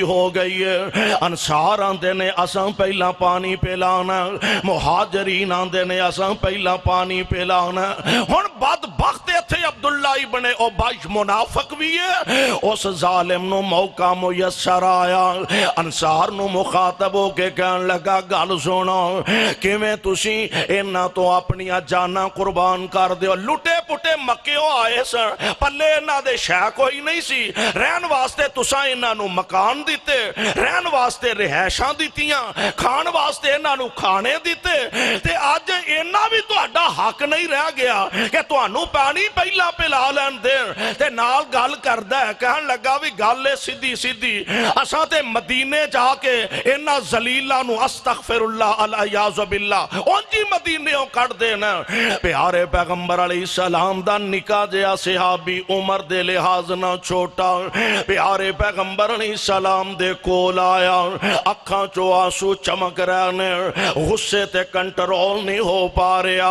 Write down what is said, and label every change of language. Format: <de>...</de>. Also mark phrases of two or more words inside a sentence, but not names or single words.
<pa>ہو گئی ہے انصار آندے نے اساں پہلا پانی پلانا مہاجرین آندے نے اساں پہلا پانی پلانا ہن بدبخت تھے عبداللہ ابن ابی منافق بھی ہے اس ظالم نو موقع میسر آیا انصار نو مخاطب ہو کے کہن لگا گل سونا کہ میں تسی انہاں تو اپنی جانا قربان کر دے لٹے پٹے مکیوں آئے سن، پلے انہاں دے شے کوئی نہیں سی، رہن واسطے تساں انہاں نوں مکان دتے، رہن واسطے رہائشاں دتیاں، کھان واسطے انہاں نوں کھانے دتے، تے اج انا بھی تہاڈا حق نہیں رہ گیا کہ تہانوں پانی پہلا پلا لین دین. تے نال گل کردا ہے، کہن لگا بھی گل ہے سیدھی سیدھی، اساں تے مدینے جاکے انہاں ذلیلاں نوں</pa> <ar>استغفراللہ العیاذ باللہ</ar> <pa>انجی مدینیوں کڈھ دینا. پیارے پیغمبر علیہ‌السلام دا نکا جیہا صحابی عمر دے لحاظ نا چھوٹا، پیارے پیغمبر علیہ‌السلام دے کول آیا، اکھاں چوں آنسو چمک رہے نے، غصے تے کنٹرول نہیں ہو پا رہا.</pa>